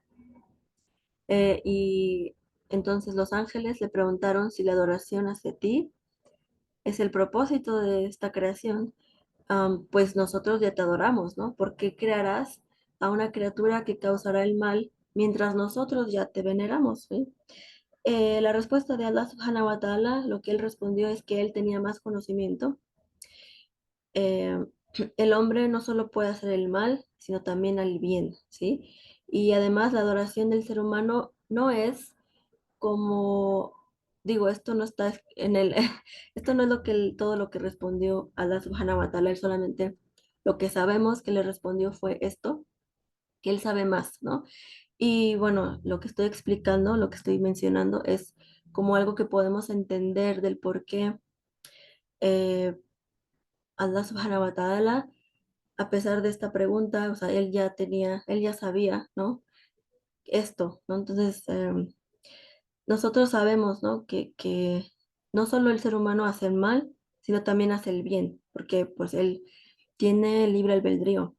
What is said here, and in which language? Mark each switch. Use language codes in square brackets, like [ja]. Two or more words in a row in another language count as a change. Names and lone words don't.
[es] Y entonces los ángeles le preguntaron si la adoración hacia ti es el propósito de esta creación. Pues nosotros ya te adoramos, ¿no? ¿Por qué crearás a una criatura que causará el mal mientras nosotros ya te veneramos, ¿sí? La respuesta de Allah [ar] سبحانه وتعالى, [es] lo que él respondió es que él tenía más conocimiento. Eh, el hombre no solo puede hacer el mal, sino también el bien, ¿sí? Y además la adoración del ser humano no es como, digo, esto no está en el, esto no es lo que todo lo que respondió Allah [ar] سبحانه وتعالى, [es] él solamente lo que sabemos que le respondió fue esto, que él sabe más, ¿no? Y bueno, lo que estoy explicando, lo que estoy mencionando es como algo que podemos entender del por qué eh, Allah [ar] سبحانه وتعالى, [es] a pesar de esta pregunta, o sea, él ya tenía, él ya sabía, ¿no? Esto, ¿no? Entonces, nosotros sabemos, ¿no? Que no solo el ser humano hace el mal, sino también hace el bien, porque pues él tiene libre albedrío.